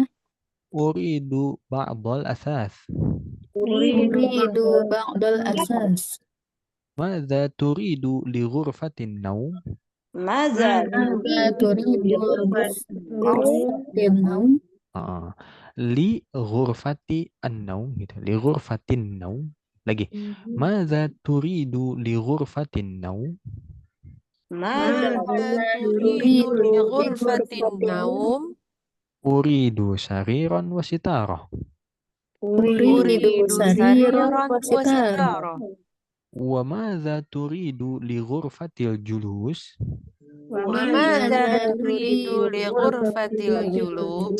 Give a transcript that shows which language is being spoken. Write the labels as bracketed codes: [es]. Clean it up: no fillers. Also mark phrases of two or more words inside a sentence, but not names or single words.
[ar] أريد بعض الأثاث. أريد بعض الأثاث. ماذا تريد لغرفة النوم? Maza لغرفة النوم gitu. لغرفة النوم. Lagi. ماذا تريد لغرفة النوم? Maza تريد لغرفة النوم? أريد سريرا وستارة. أريد سريرا وستارة. وماذا تريد لغرفة الجلوس? وماذا تريد لغرفة الجلوس?